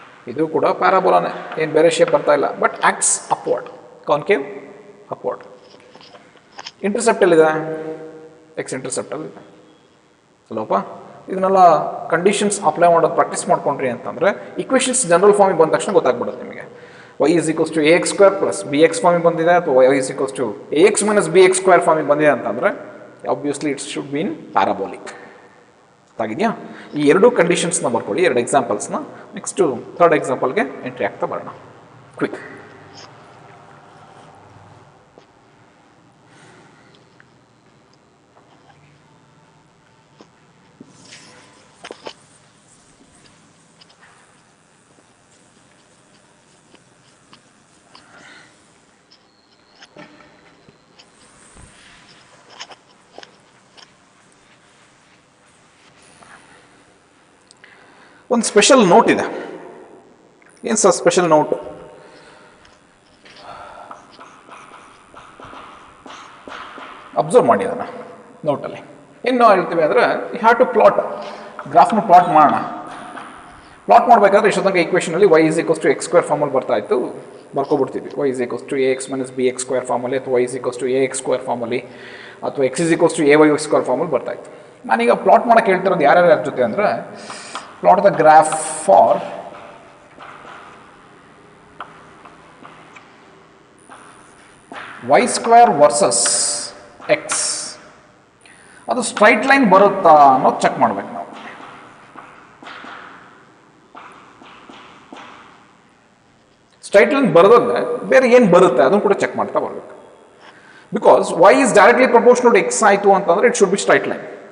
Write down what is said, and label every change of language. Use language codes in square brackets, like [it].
[kn] ಇದು ಕೂಡ ಪ್ಯಾರಾಬೋಲಾನೇ, ಏನು ಬೇರೆ ಶೇಪ್ ಬರ್ತಾ ಇಲ್ಲ, but acts upward, concave upward. Intercept ಎಲ್ಲಿದೆ? ಎಕ್ಸ್ ಇಂಟರ್ಸೆಪ್ಟಲ್ಲಿದೆ ಅಲ್ಲೋಪ. ಇದನ್ನೆಲ್ಲ ಕಂಡೀಷನ್ಸ್ ಅಪ್ಲೈ ಮಾಡೋದು ಪ್ರಾಕ್ಟೀಸ್ ಮಾಡ್ಕೊಂಡ್ರಿ ಅಂತಂದರೆ ಇಕ್ವೇಷನ್ಸ್ ಜನರಲ್ ಫಾರ್ಮಿಗೆ ಬಂದ ತಕ್ಷಣ ಗೊತ್ತಾಗ್ಬಿಡುತ್ತೆ ನಿಮಗೆ. [en] y is equals to ax square plus bx [kn] ಫಾರ್ಮಿಗೆ ಬಂದಿದೆ, ಅಥವಾ [en] y is equals to ax minus bx square [kn] ಫಾರ್ಮಿಗೆ ಬಂದಿದೆ ಅಂತಂದರೆ [en] Obviously it should be in parabolic. [kn] ಆಗಿದೆಯಾ? ಈ ಎರಡು ಕಂಡೀಷನ್ಸ್ನ ಬರ್ಕೊಳ್ಳಿ, 2 ಎಕ್ಸಾಂಪಲ್ಸ್ನ. ನೆಕ್ಸ್ಟು 3rd ಎಕ್ಸಾಂಪಲ್ಗೆ ಎಂಟ್ರಿ ಆಗ್ತಾ ಬರೋಣ. [en] Quick. [kn] ಒಂದು ಸ್ಪೆಷಲ್ ನೋಟ್ ಇದೆ. ಏನು ಸರ್ ಸ್ಪೆಷಲ್ ನೋಟ್? ಅಬ್ಸರ್ವ್ ಮಾಡಿ ಅದನ್ನು ನೋಟಲ್ಲಿ. ಏನು ಹೇಳ್ತೀವಿ ಅಂದರೆ [en] you have to plot, [kn] ಗ್ರಾಫ್ನ plot ಮಾಡೋಣ. ಪ್ಲಾಟ್ ಮಾಡಬೇಕಾದ್ರೆ ಇಷ್ಟೊತ್ತಂಗೆ ಈಕ್ವೇಷನಲ್ಲಿ [en] y is equals to x square [kn] ಫಾರ್ಮಲ್ಲಿ ಬರ್ತಾ ಇತ್ತು, ಬರ್ಕೊಬಿಡ್ತೀವಿ. [en] y is equals to ax minus bx square ಫಾರ್ಮಲ್ಲಿ, ಅಥವಾ y is equals to ax square ಫಾರ್ಮಲ್ಲಿ, ಅಥವಾ x is equals to ay square ಫಾರ್ಮಲ್ಲಿ [kn] ಬರ್ತಾ ಇತ್ತು. ನಾನೀಗ ಪ್ಲಾಟ್ ಮಾಡೋಕ್ಕೆ ಹೇಳ್ತಿರೋದು ಯಾರ್ಯಾರ ಜೊತೆ ಅಂದರೆ, [en] plot the graph for y square versus x. [kn] ಅದು ಸ್ಟ್ರೈಟ್ ಲೈನ್ ಬರುತ್ತಾ ಅನ್ನೋದು ಚೆಕ್ ಮಾಡ್ಬೇಕು ನಾವು. ಸ್ಟ್ರೈಟ್ ಲೈನ್ ಬರೋದ್ರೆ ಬೇರೆ ಏನು ಬರುತ್ತೆ ಅದನ್ನು ಕೂಡ ಚೆಕ್ ಮಾಡ್ತಾ ಬರಬೇಕು. [en] because y is directly proportional to x [kn] ಆಯಿತು ಅಂತಂದರೆ [en] It should be straight line.